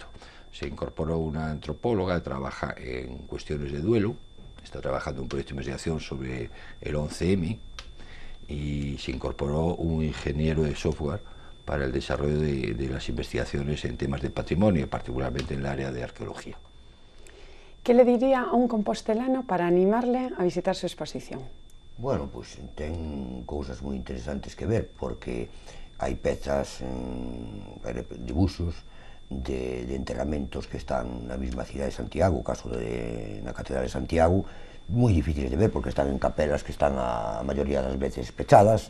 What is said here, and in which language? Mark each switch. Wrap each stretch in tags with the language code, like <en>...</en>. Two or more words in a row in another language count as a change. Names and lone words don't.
<es>Se incorporó una antropóloga que trabaja en cuestiones de duelo, está trabajando en un proyecto de investigación sobre el 11M, y se incorporó un ingeniero de software para el desarrollo de las investigaciones en temas de patrimonio, particularmente en el área de arqueología. ¿Qué le diría a un compostelano para animarle a visitar su exposición? Bueno,</es> <gl>pois ten cousas moi interesantes que ver, porque hai pezas, dibuxos de enterramentos que están na mesma cidade de Santiago, o caso na Catedral de Santiago, moi difíciles de ver porque están en capelas que están a maioría das veces pechadas.</gl>